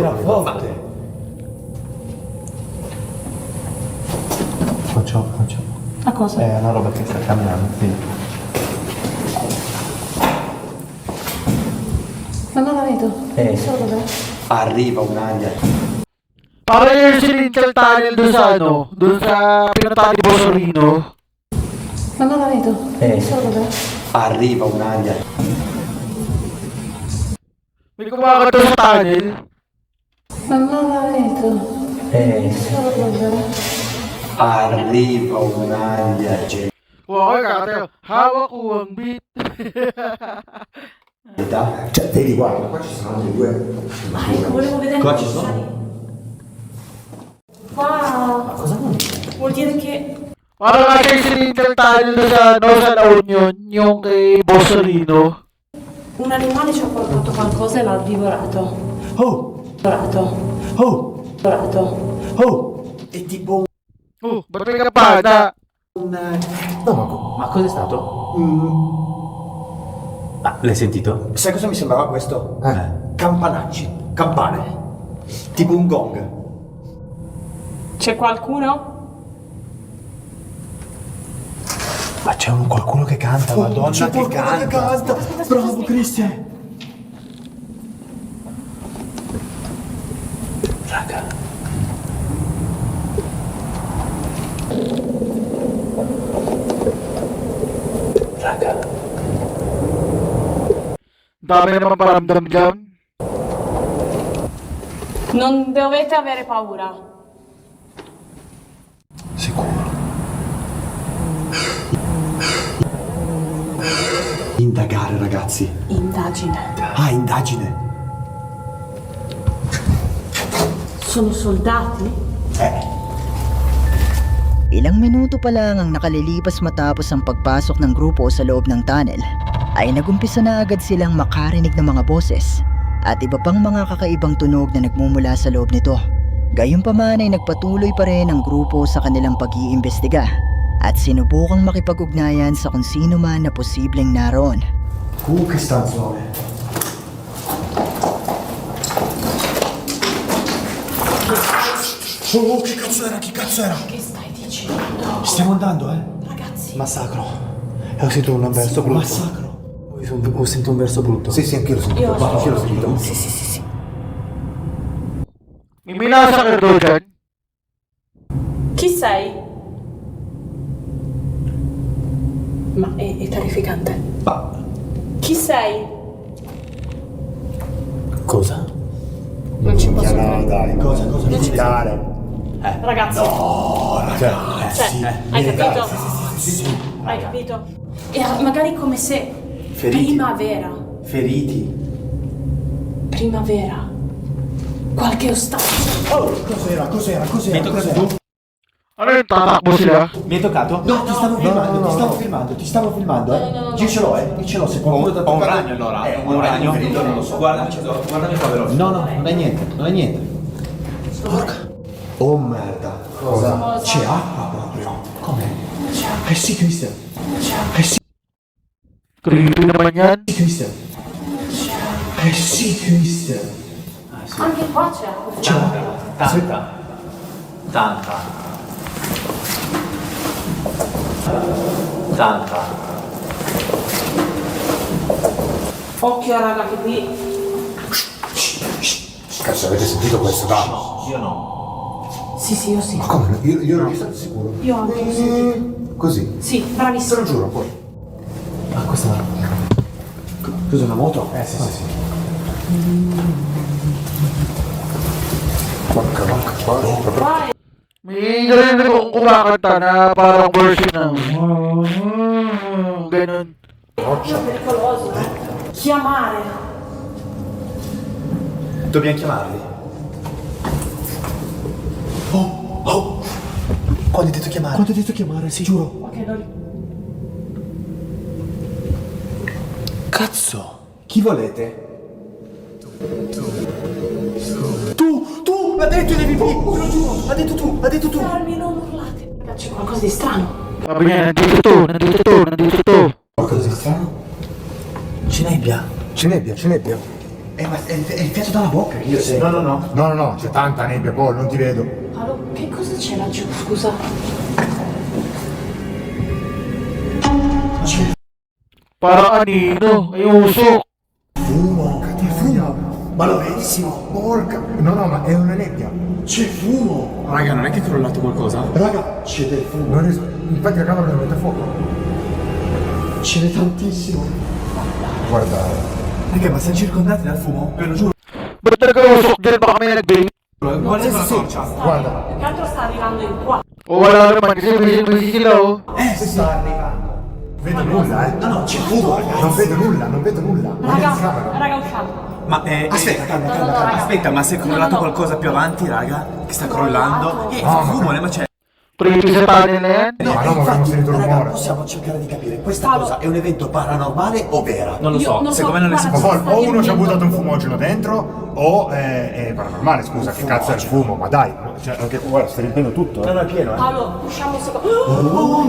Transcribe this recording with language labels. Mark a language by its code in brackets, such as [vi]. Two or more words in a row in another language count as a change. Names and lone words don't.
[it] era forte. Faccio. A cosa? È una roba che sta camminando, quindi. Ma non la vedo. Solo dov'è? Arriva un'aria. [tl] Parang yung silinchal tunnel doon sa ano, doon sa pinuntahan ni Bosorino. [it] Ma non la vedo. Solo dov'è? Arriva un'aria. [tl] May kumakat doon sa tunnel. [it] Ma non la vedo. Solo dov'è? Arriva un'aria. [tl] Wow, kakatayo. Hawak ko ang beat. [it] Cioè, vedi, guarda, qua ci sono altri due. Volevo vedere. Qua ci sono? Wow. Cosa vuol dire che [tl] Parang kasi yung silinchal tunnel doon sa, no, sa La Union, yung kay Bosorino. [it] un animale ci ha portato qualcosa e l'ha divorato. Oh! Divorato. Oh! Divorato. Oh! È tipo [tl] Oh, ba't may kapada? [it] Ma cos'è stato? Ah, l'hai sentito? Sai cosa mi sembrava questo? Campanacci, campane. Tipo un gong. C'è qualcuno? Ma c'è qualcuno che canta, Madonna, c'è che canta. Bravo, Cristian. Raga. [tl] Dami naman paramdam dyan. [it] Non dovete avere paura. Sicuro. Indagare, ragazzi. Indagine. Ah, indagine. Sono soldati? [tl] Ilang minuto pa lang ang nakalilipas matapos ang pagpasok ng grupo sa loob ng tunnel, ay nagumpisa na agad silang makarinig ng mga boses at iba pang mga kakaibang tunog na nagmumula sa loob nito. Gayunpaman ay nagpatuloy pa rin ang grupo sa kanilang pag-iimbestiga at sinubukang makipag-ugnayan sa kung sino man na posibleng naroon. [it] Che stanzone. Oh, che cazzo era? Che cazzo era? Che stai dicendo? Stiamo andando, Ragazzi. Massacro. Ho sentito un verso brutto. Massacro. Ho sentito un verso brutto. Sì, anch'io l'ho sentito. Io Ma anch'io l'ho sentito. Sì. [tl] May minasakit doon dyan. [it] sei? Ma è terrificante. Ma Chi sei? cosa? Non ci posso No, credere. dai, cosa Non ci dare? Ragazzi, Oh, cioè, ragazzi. hai capito? Sì. Hai capito? E magari come se Feriti. primavera, Feriti. primavera, qualche ostaggio. Oh, cos'era? Mi hai toccato tu? [tl] Ano yung tatakbo sila? [it] Mi hai toccato? No, ti stavo filmando, ti stavo filmando, No. Io ce l'ho, se qualcuno ti ha Ho un toccato- ragno allora. un ragno ferito, non lo so. Guardami qua veloce. No, non è niente. Porca. Oh merda. Cosa? C'è acqua proprio. Come? Eh sì, Christian. [tl] Creepy naman yan. [it] Christian. Eh sì, Christian. Anche qua c'è acqua. Tanta. Occhio raga che qui. Cazzo, avete sentito questo? Dai. Io no. Sì, io sì. Ma come? Io non sono sicuro. Io anche ho sentito. Così. Sì, Te bravissimo. lo giuro, poi. Ma questa cos'è una moto? Sì. Porca vacca, qua. Proprio. Vai. [tl] May narinig akong kumakanta na parang version na ganun. [it] Io pericoloso. Chiamare. Dobbiamo chiamarli. Oh. Quando hai detto chiamare? Quando hai detto chiamare, sì. Giuro. Ok, non. Cazzo! Chi volete? Tu! Ha detto devi te lo giuro! Ha detto tu! Fermi, non urlate. Raga, c'è qualcosa di strano. [tl] Sabi niya, nandito to. [it] Qualcosa di strano? Cinebbia. Ma è il fiato dalla bocca che io sento. No. No, c'è tanta nebbia, poi non ti vedo. Allora, che cosa c'è laggiù? Scusa. [tl] Parang anino, ay usok. [it] Fumo, fumo. Ma lo vedi? Porca. No, ma è una nebbia. C'è fumo! Raga, non è che è crollato qualcosa? Raga, c'è del fumo. Non riesco. Infatti la camera deve mettere fuoco. Ce n'è tantissimo. Guarda. Raga, ma siamo circondati dal fumo? Ve lo giuro. [tl] Ba't talaga usok dyan? Baka may nag-vape? [it] Guarda la torcia. Guarda. Più che altro sta arrivando in qua. [tl] O wala naman kasi busy sila oh. [it] Si sta arrivando. Vedo nulla, No, c'è fumo, ragazzi. Non vedo nulla. Ma è in camera. Raga, usciamo. Ma Aspetta, calma. aspetta, ma se è crollato qualcosa più avanti, raga? Che sta crollando? Fa fumo, ma c'è. [tl] Creepy sa tunnel na yan. [it] Ma no, ma avremmo sentito raga, rumore. possiamo cercare di capire, questa cosa è un evento paranormale o vera? Non lo Io so, non secondo me non è guarda, sicuro. Ma poi o uno ci ha sta buttato un niente. fumogeno dentro o è paranormale, scusa, che cazzo è il fumo, ma dai, cioè, anche guarda, stai riempendo tutto, No, è pieno, Paolo, usciamo secondo.